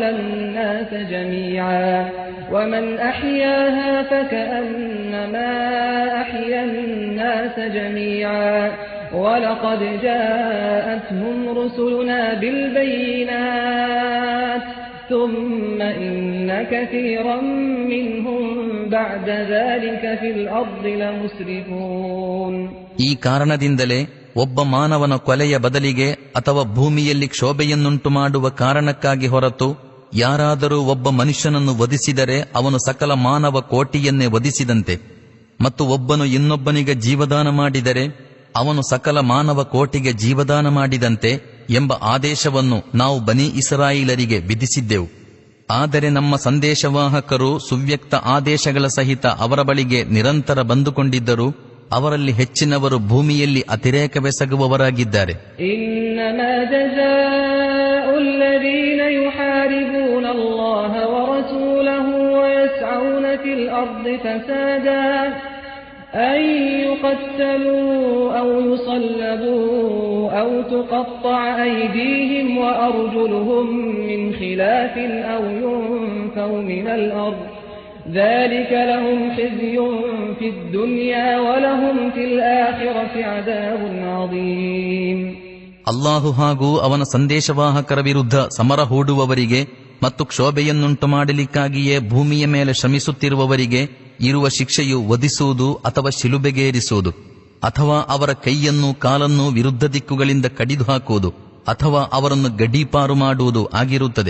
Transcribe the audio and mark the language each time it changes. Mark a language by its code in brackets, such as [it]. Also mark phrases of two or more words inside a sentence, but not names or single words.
[ar] الناس جميعا ومن أحياها فكأنما أحيا الناس جميعا ولقد جاءتهم رسلنا بالبينات ثم إن كثيرا منهم بعد ذلك في الأرض لمسرفون. [kn] ಈ ಕಾರಣದಿಂದಲೇ ಒಬ್ಬ ಮಾನವನ ಕೊಲೆಯ ಬದಲಿಗೆ ಅಥವಾ ಭೂಮಿಯಲ್ಲಿ ಕ್ಷೋಭೆಯನ್ನುಂಟು ಮಾಡುವ ಕಾರಣಕ್ಕಾಗಿ ಹೊರತು ಯಾರಾದರೂ ಒಬ್ಬ ಮನುಷ್ಯನನ್ನು ವಧಿಸಿದರೆ ಅವನು ಸಕಲ ಮಾನವ ಕೋಟಿಯನ್ನೇ ವಧಿಸಿದಂತೆ, ಮತ್ತು ಒಬ್ಬನು ಇನ್ನೊಬ್ಬನಿಗೆ ಜೀವದಾನ ಮಾಡಿದರೆ ಅವನು ಸಕಲ ಮಾನವ ಕೋಟಿಗೆ ಜೀವದಾನ ಮಾಡಿದಂತೆ ಎಂಬ ಆದೇಶವನ್ನು ನಾವು ಬನಿ ಇಸ್ರಾಯೇಲರಿಗೆ ವಿಧಿಸಿದ್ದೆವು. ಆದರೆ ನಮ್ಮ ಸಂದೇಶವಾಹಕರು ಸುವ್ಯಕ್ತ ಆದೇಶಗಳ ಸಹಿತ ಅವರ ಬಳಿಗೆ ನಿರಂತರ ಬಂದುಕೊಂಡಿದ್ದರು. ಅವರಲ್ಲಿ ಹೆಚ್ಚಿನವರು ಭೂಮಿಯಲ್ಲಿ ಅತಿರೇಕವೆಸಗುವವರಾಗಿದ್ದಾರೆ. [ar] إنما جزاء الذين يحاربون الله ورسوله ويسعون في الأرض فسادا أن يقتلوا أو يصلبوا أو تقطع أيديهم وأرجلهم من خلاف أو ينفوا من الأرض ذلك لهم خزي في الدنيا ولهم في الآخرة عذاب عظيم. [kn] ಅಲ್ಲಾಹು ಹಾಗೂ ಅವನ ಸಂದೇಶವಾಹಕರ ವಿರುದ್ಧ ಸಮರ ಹೂಡುವವರಿಗೆ ಮತ್ತು ಕ್ಷೋಭೆಯನ್ನುಂಟು ಮಾಡಲಿಕ್ಕಾಗಿಯೇ ಭೂಮಿಯ ಮೇಲೆ ಶ್ರಮಿಸುತ್ತಿರುವವರಿಗೆ ಇರುವ ಶಿಕ್ಷೆಯು ವಧಿಸುವುದು ಅಥವಾ ಶಿಲುಬೆಗೇರಿಸುವುದು, ಅಥವಾ ಅವರ ಕೈಯನ್ನು ಕಾಲನ್ನು ವಿರುದ್ಧ ದಿಕ್ಕುಗಳಿಂದ ಕಡಿದು ಹಾಕುವುದು, ಅಥವಾ ಅವರನ್ನು ಗಡೀಪಾರು ಮಾಡುವುದು ಆಗಿರುತ್ತದೆ.